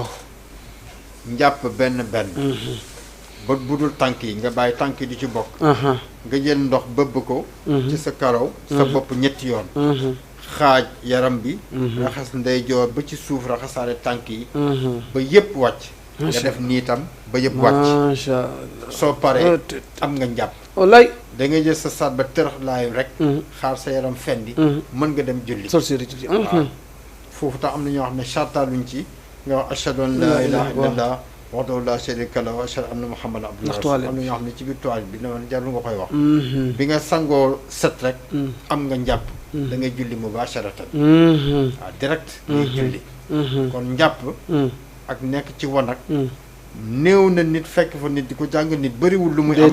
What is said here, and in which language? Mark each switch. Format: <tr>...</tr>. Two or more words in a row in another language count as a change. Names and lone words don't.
<wo>njàpp benn ba budul tànk yi nga bàyyi tànk yi di ci bokk nga jël ndox bëbb ko ci sa karaw sa bopp ñetti yoon xaaj yaram bi raxas ndeyjoor ba ci suuf raxasaale tànk yi ba yëpp wàcc nga def nii tam ba yëpp wàcc</wo> <ar>ما شاء الله</ar> <wo>soo paree am nga njàpp wallaay da ngay jël sa saat ba tërax laayu rek xaar sa yaram fendi mën nga dem julli sol séri ci waaw foofu tax am na ñoo xam ne chartaaluñ ci nga wax</wo> <ar>أشهد أن لا إله إلا الله وحده لا شريك له وأشهد أن محمدا عبده ورسوله</ar> <wo>am na ñoo xam ne ci biir toilette bi dama jarul nga koy wax bi nga sangoo set rek am nga njàpp da ngay julli mubasharatan waaw direct ngay julli kon njàpp ak nekk ci wanag néew na nit fekk fa nit di ko jàng nit bëriwul lu muy am</wo>